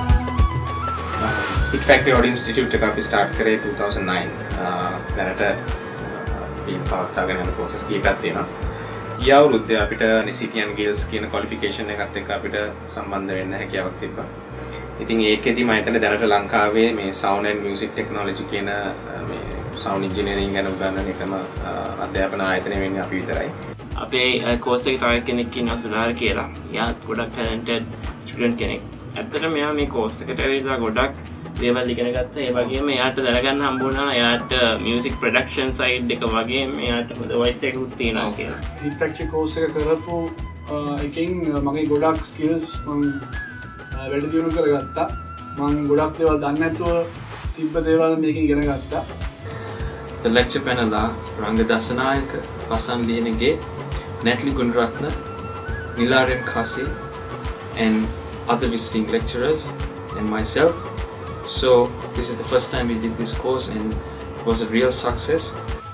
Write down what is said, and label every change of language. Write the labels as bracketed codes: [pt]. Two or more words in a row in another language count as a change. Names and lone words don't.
[si] Hit Factory Audio Institute එක අපි start කරේ 2009. දැනට අපි පවත්වාගෙන යන process කීපයක් තියෙනවා. ගිය අවුරුද්දේ අපිට City and Guilds කියන qualification එකත් එක්ක අපිට සම්බන්ධ වෙන්න හැකියාවක් තිබ්බා. ඉතින් ඒකෙදි මම හිතන්නේ දැනට ලංකාවේ මේ [en] sound and music technology [si] කියන මේ [en] sound engineering [si] ගැන උගන්වන එකම අධ්‍යාපන ආයතනය වෙන්නේ අපි විතරයි. අපේ course එකේ තව කෙනෙක් ඉන්නවා සුලාර කියලා. එයා ගොඩක් [en] talented student [si] කෙනෙක්. ඇත්තටම මෙයා මේ course එකට ඇවිල්ලා ගොඩක් දේවල් ඉගෙන ගත්තා. ඒ වගේම එයාට දැනගන්න හම්බුණා එයාට [en] music production side [si] එක වගේම එයාට හොඳ voice එකකුත් තියෙනවා කියලා. Hit Factory course එක කරපු එකෙන් මගේ ගොඩක් skills මම වැඩි දියුණු කරගත්තා. මම ගොඩක් දේවල් දන්නේ නැතුව තිබ්බ දේවල් මේකෙන් ඉගෙන ගත්තා. [en] The lecture panel are Ranga Dasanayaka, Vasan Lienege, Natalie Gunratna, Nilarian Kasi, and other visiting lecturers, and myself. So this is the first time we did this course and it was a real success.